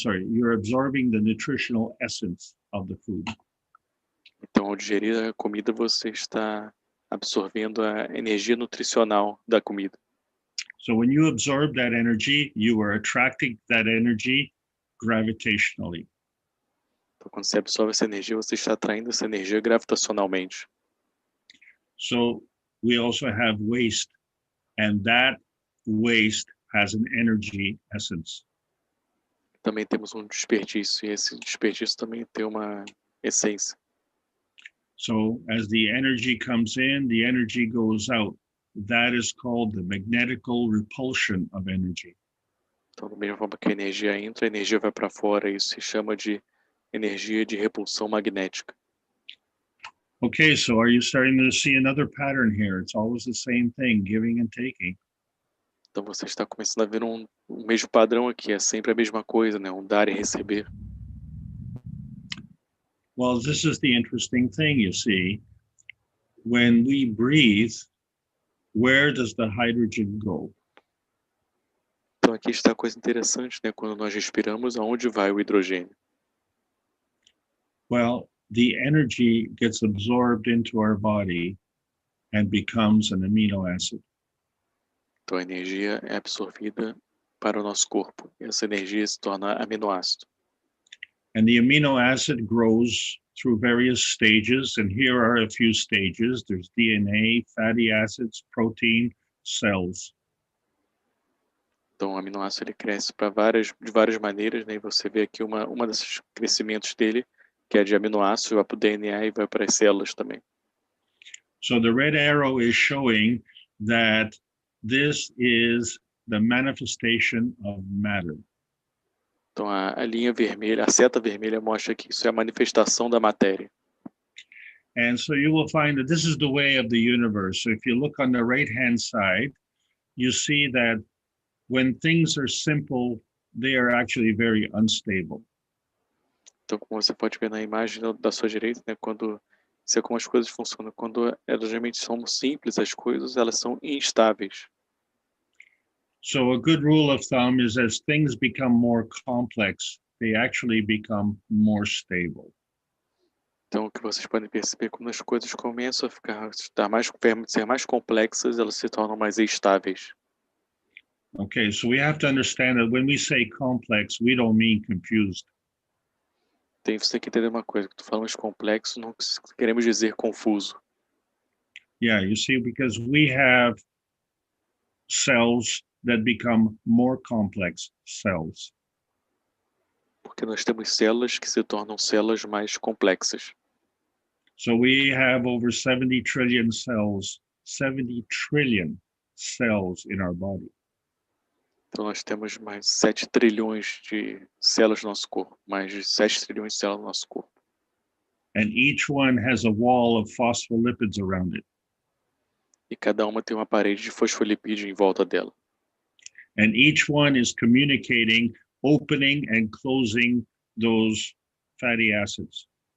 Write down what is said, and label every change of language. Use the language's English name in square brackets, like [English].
[English] You're absorbing the nutritional essence of the food. [Portuguese] Então, ao digerir a comida, você está absorvendo a energia nutricional da comida. [English] So when you absorb that energy, you are attracting that energy gravitationally. [Portuguese] Então, quando você absorve essa energia, você está atraindo essa energia gravitacionalmente. [English] So we also have waste, and that waste has an energy essence. [Portuguese] Também temos um desperdício, e esse desperdício também tem uma essência. [English] So as the energy comes in, the energy goes out. That is called the magnetical repulsion of energy. [Portuguese] Então, da mesma forma que a energia entra, a energia vai para fora. Isso se chama de energia de repulsão magnética. [English] Okay, so are you starting to see another pattern here? It's always the same thing, giving and taking. [Portuguese] Então, você está começando a ver um mesmo padrão aqui. É sempre a mesma coisa, né? Um dar e receber. [English] Well, this is the interesting thing, you see. When we breathe, where does the hydrogen go? [Portuguese] Então, aqui está a coisa interessante, né? Quando nós respiramos, aonde vai o hidrogênio? [English] Well, the energy gets absorbed into our body and becomes an amino acid. [Portuguese] Então, a energia é absorvida para o nosso corpo. E essa energia se torna aminoácido. [English] And the amino acid grows through various stages, and here are a few stages. There's DNA, fatty acids, protein, cells. [Portuguese] Então, o aminoácido ele cresce de várias maneiras, né? E você vê aqui uma desses crescimentos dele, que é de aminoácido, vai para o DNA e vai para as células também. [English] So the red arrow is showing that this is the manifestation of matter. [Portuguese] Então, a linha vermelha, a seta vermelha mostra que isso é a manifestação da matéria. [English] And so you will find that this is the way of the universe. So if you look on the right-hand side, you see that when things are simple, they are actually very unstable. [Portuguese] Então, como você pode ver na imagem da sua direita, né, se é como as coisas funcionam, quando elas realmente são simples, as coisas, elas são instáveis. [English] So a good rule of thumb is as things become more complex, they actually become more stable. [Portuguese] Então, o que vocês podem perceber, quando as coisas começam a ser mais complexas, elas se tornam mais estáveis. [English] Okay, so we have to understand that when we say complex, we don't mean confused. [Portuguese] Tem você que entender uma coisa, que falamos complexo, não queremos dizer confuso. [English] Yeah, you see, because we have cells that become more complex cells. [Portuguese] Porque nós temos células que se tornam células mais complexas. [English] So we have over 70 trillion cells, 70 trillion cells in our body. [Portuguese] Então nós temos mais 7 trilhões de células no nosso corpo, mais de 7 trilhões de células no nosso corpo. [English] And each one has a wall of phospholipids around it. [Portuguese] E cada uma tem uma parede de fosfolipídio em volta dela. [English] And each one is communicating, opening and closing those fatty acids.